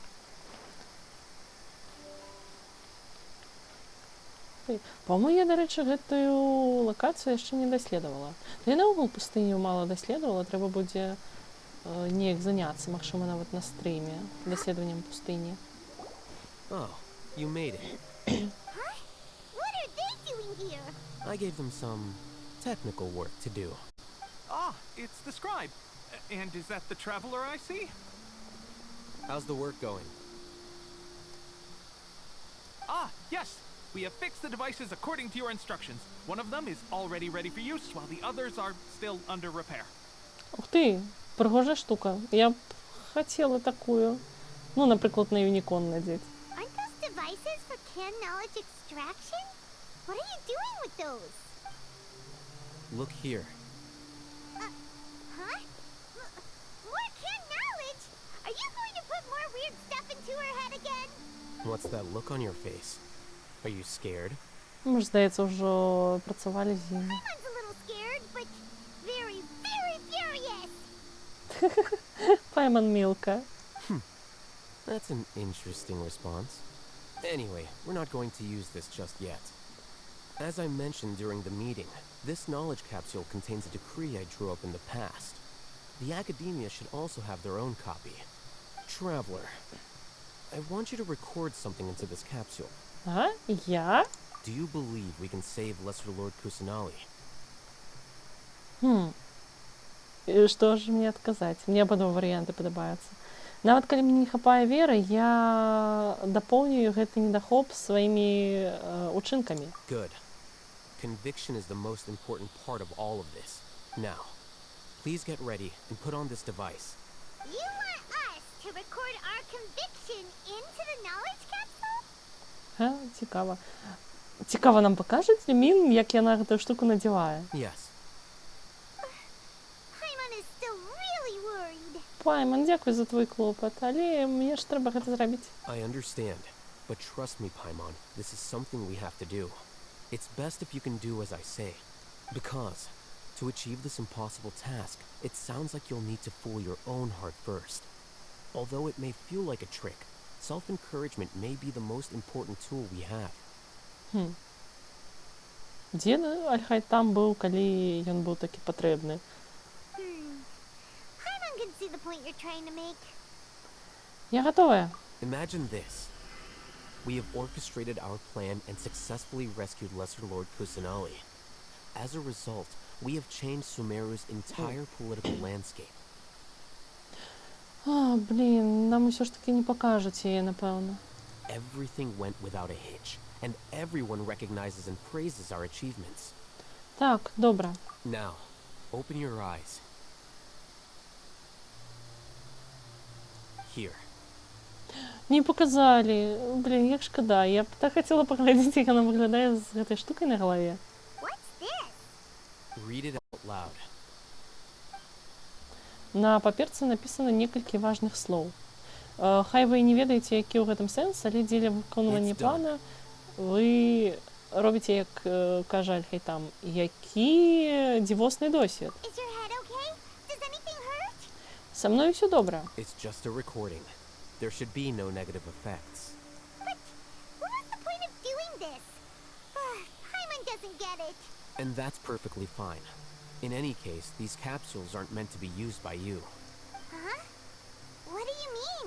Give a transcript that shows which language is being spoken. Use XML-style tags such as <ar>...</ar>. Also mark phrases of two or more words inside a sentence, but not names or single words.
<be>По-моему, я, дарэчы, гэтую лакацыю яшчэ не даследавала. Я наогул пустыню мала даследавала, трэба будзе неяк заняцца, магчыма, нават на стрыме даследаваннем пустыні.</be> <en>Oh, you made it. Huh? What are they doing here? I gave them some technical work to do. It's the scribe. And is that the traveler I see? How's the work going? Yes. We have fixed the devices according to your instructions. One of them is already ready for use, while the others are still under repair.</en> <be>Ух ты, прыгожая штука. Я б хацела такую. Ну, напрыклад, на юнікон надзець.</be> <en>Aren't those devices for can knowledge extraction? What are you doing with those? Look here. Huh? More can knowledge? Are you going to put more weird stuff into What's that look on your face? Are you scared?</en> <uk>Ми ж, здається, вже працювали з ними.</uk> <en>Paimon's a little scared, but very, very furious.</en> <be>Пайман Мілка.</be> <en>That's an interesting response. Anyway, we're not going to use this just yet. As I mentioned during the meeting, this knowledge capsule contains a decree I drew up in the past. The Academia should also have their own copy. Traveler, I want you to record something into this capsule.</en> <be>Ага, я?</be> <en>Do you believe we can save Lesser Lord Kusanali?</en> <be>І што ж мне адказаць? Мне абодва варыянты падабаюцца. Нават калі мне не хапае веры, я дапоўнюю гэты недахоп сваімі учынкамі.</be> <en>Good. Conviction is the most important part of all of this. Now, please get ready and put on this device. You want us to record our conviction into the knowledge capsule?</en> <be>Цікава. Цікава, нам пакажуць Мін, як яна гэтую штуку надзявае?</be> <en>Yes. Paimon is still really worried.</en> <be>Пайман, дзякуй за твой клопат, але мне ж трэба гэта зрабіць.</be> <en>I understand, but trust me, Paimon, this is something we have to do. It's best if you can do as I say. Because, to achieve this impossible task, it sounds like you'll need to fool your own heart first. Although it may feel like a trick, self-encouragement may be the most important tool we have.</en> <be>Дзе Аль-Хайтам быў, калі ён быў такі патрэбны?</be> <en>Paimon can see the point you're trying to make.</en> <be>Я гатовая.</be> <en>Imagine this. We have orchestrated our plan and successfully rescued Lesser Lord Kusanali. As a result, we have changed Sumeru's entire political landscape.</en> <be>Блін, нам усё ж таки не пакажуць яе, напэўна.</be> <en>Everything went without a hitch, and everyone recognizes and praises our achievements.</en> <be>Так, добра.</be> <en>Now, open your eyes. Here.</en> <be>Не паказалі. Блін, як шкада. Я б так хацела паглядзець, як яна выглядае з гэтай штукай на галаве.</be> <en>What's this? Read it out loud.</en> <be>На паперцы напісана некалькі важных слоў. Хай вы не ведаеце, які ў гэтым сэнс, але дзеля выконвання плана вы робіце, як кажа Аль-Хайтам, які дзівосны досвед.</be> <en>Is your head okay? Does anything hurt?</en> <be>Са мной усё добра.</be> <en>It's just a recording. There should be no negative effects. But what was the point of doing this? Paimon doesn't get it. And that's perfectly fine. In any case, these capsules aren't meant to be used by you. Huh? What do you mean?</en>